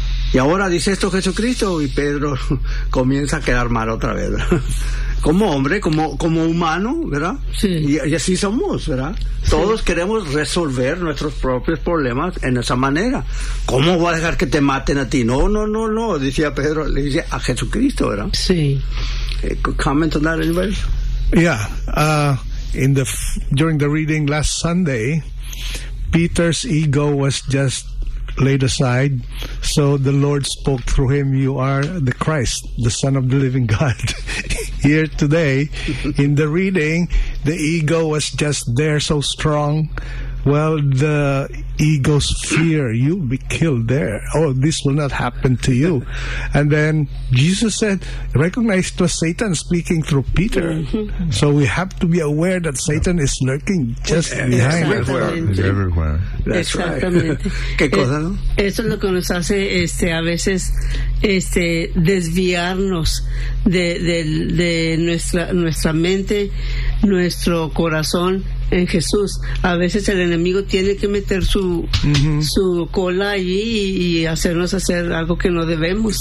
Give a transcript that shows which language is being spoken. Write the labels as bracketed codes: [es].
[es] Y ahora dice esto Jesucristo, y Pedro comienza a quedar mal otra vez, ¿verdad? Como hombre, como humano, ¿verdad? Sí. Y así somos, ¿verdad? Todos queremos resolver nuestros propios problemas en esa manera. ¿Cómo voy a dejar que te maten a ti? No, decía Pedro, le dice a Jesucristo, ¿verdad? Sí. [en] Comment on that, anybody? Yeah. During the reading last Sunday, Peter's ego was just laid aside, so the Lord spoke through him, you are the Christ, the Son of the living God. Here today, in the reading, the ego was just there so strong. Well, the ego's fear, you'll be killed there. Oh, this will not happen to you. And then Jesus said, recognize it was Satan speaking through Peter. So we have to be aware that Satan is lurking just behind us. Everywhere. That's [es] exactamente. [en] Right. [es] ¿Qué cosa, no? Eso es lo que nos hace a veces desviarnos de nuestra mente, nuestro corazón en Jesús. A veces el enemigo tiene que meter su cola allí y hacernos hacer algo que no debemos.